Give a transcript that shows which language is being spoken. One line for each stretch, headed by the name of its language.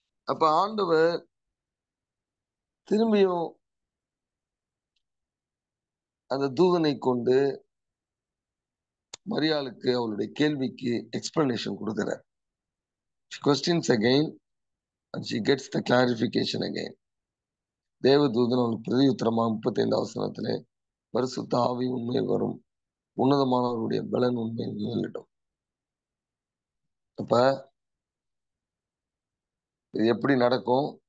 Tamil: அப்ப ஆண்டவர் திரும்பியும் அந்த தூதனை கொண்டு மரியாளுக்கு அவளுடைய கேள்விக்கு எக்ஸ்பிளனேஷன் கொடுக்கிறார்.
English: She questions again and she gets the clarification again.
Tamil: தேவதூதன் அவளுக்கு பிரதியுத்தரமாக 35 வசனத்திலே, பரிசுத்த ஆவி உண்மையில் வரும், உன்னதமானவருடைய பலன் உண்மையில் நிழலிடும். அப்ப இது எப்படி நடக்கும்?